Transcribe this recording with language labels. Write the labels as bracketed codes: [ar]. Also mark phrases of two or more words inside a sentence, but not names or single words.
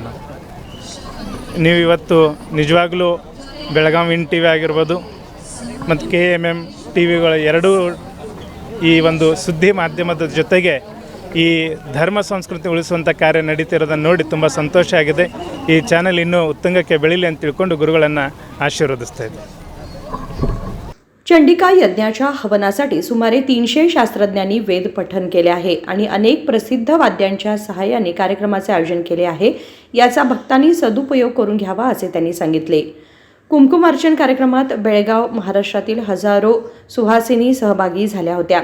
[kn] ನೀವು ಇವತ್ತು ನಿಜವಾಗ್ಲೂ ಬೆಳಗಾವಿ ಇನ್ ಟಿ ವಿ ಆಗಿರ್ಬೋದು ಮತ್ತು KMM TV ಎರಡೂ ಈ ಒಂದು ಸುದ್ದಿ ಮಾಧ್ಯಮದ ಜೊತೆಗೆ ಈ ಧರ್ಮ ಸಂಸ್ಕೃತಿ ಉಳಿಸುವಂಥ ಕಾರ್ಯ ನಡೀತಿರೋದನ್ನು ನೋಡಿ ತುಂಬ ಸಂತೋಷ ಆಗಿದೆ. ಈ ಚಾನೆಲ್ ಇನ್ನೂ ಉತ್ತುಂಗಕ್ಕೆ ಬೆಳೀಲಿ ಅಂತ ತಿಳ್ಕೊಂಡು ಗುರುಗಳನ್ನು ಆಶೀರ್ವದಿಸ್ತಾ ಇದ್ದೆ. [mr] चंडिका यज्ञाच्या हवनासाठी सुमारे 300 शास्त्रज्ञांनी वेद पठण केले आहे आणि अनेक प्रसिद्ध वाद्यांच्या सहाय्याने कार्यक्रमाचे आयोजन केले आहे. याचा भक्तांनी सदुपयोग करून घ्यावा असे त्यांनी सांगितले. कुमकुमार्चन कार्यक्रमात बेळगाव, महाराष्ट्रातील हजारो सुहासिनी सहभागी झाल्या होत्या.